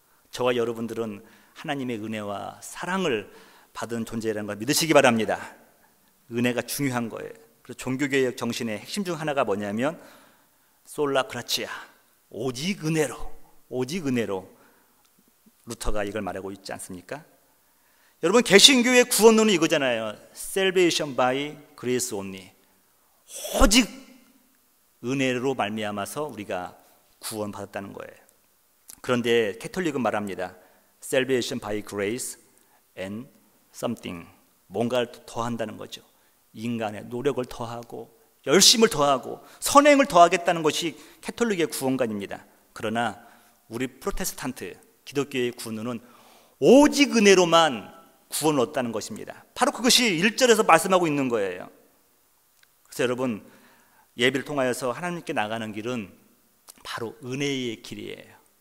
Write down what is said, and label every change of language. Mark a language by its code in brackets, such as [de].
[ko] 저와 여러분들은 하나님의 은혜와 사랑을 받은 존재라는 걸 믿으시기 바랍니다. 은혜가 중요한 거예요. 그래서 종교개혁 정신의 핵심 중 하나가 뭐냐면 솔라 그라치아, 오직 은혜로, 오직 은혜로. 루터가 이걸 말하고 있지 않습니까? 여러분, 개신교의 구원론은 이거잖아요. [en] Salvation by grace only. [ko] 오직 은혜로 말미암아서 우리가 구원받았다는 거예요. 그런데 캐톨릭은 말합니다. [en] Salvation by grace and something. [ko] 뭔가를 더한다는 거죠. 인간의 노력을 더하고 열심을 더하고 선행을 더하겠다는 것이 캐톨릭의 구원관입니다. 그러나 우리 프로테스탄트 기독교의 구원은 오직 은혜로만 구원을 얻다는 것입니다. 바로 그것이 1절에서 말씀하고 있는 거예요. 그래서 여러분, 예배를 통하여서 하나님께 나가는 길은 바로 은혜의 길이에요.